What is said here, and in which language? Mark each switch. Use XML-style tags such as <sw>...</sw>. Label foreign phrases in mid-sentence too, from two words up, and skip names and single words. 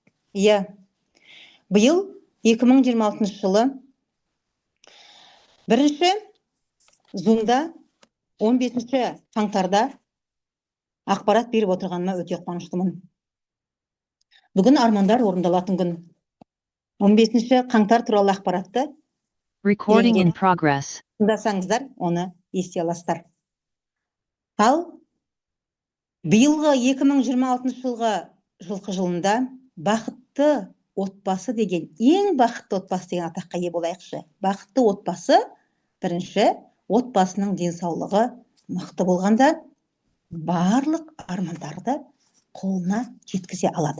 <kk>Биыл 2026 жылы бірінші Zoom-да 15 қаңтарда ақпарат беріп отырғаныма өте қуаныштымын. Бүгін армандар орындалатын күн. 15 қаңтар туралы ақпаратты</kk> <en>Recording in progress.</en> <kk>тыңдасаңыздар, оны ести аласыздар. Ал биылғы 2026 жылғы жылында бақытты отбасы деген, ең бақытты отбасы деген атаққа ие болайықшы. Бақытты отбасы, бірінші, отбасының денсаулығы мықты болғанда, барлық армандарды қолына жеткізе алады.</kk>